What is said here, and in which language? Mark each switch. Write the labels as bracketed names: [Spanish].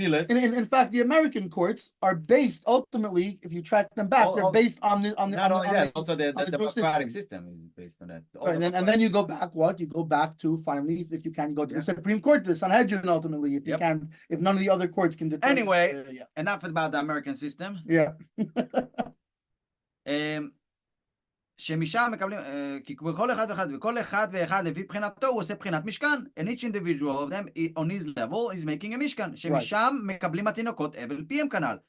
[English] In fact, the American courts are based ultimately, if you track them back, they're based on the also the democratic system is based on that. Right, and then you go back. You go back to finally, if you can, you go to the Supreme Court, the Sanhedrin. Ultimately, if you can, if none of the other courts can determine. Anyway, enough about the American system. Yeah. [Hebrew] שמשם מקבלים, כי כל אחד ואחד, וכל אחד ואחד לפי בחינתו, הוא עושה בחינת משכן. [English] And each individual of them on his level is making a משכן. [Hebrew] שמשם מקבלים התינוקות אבל פיהם כנ"ל.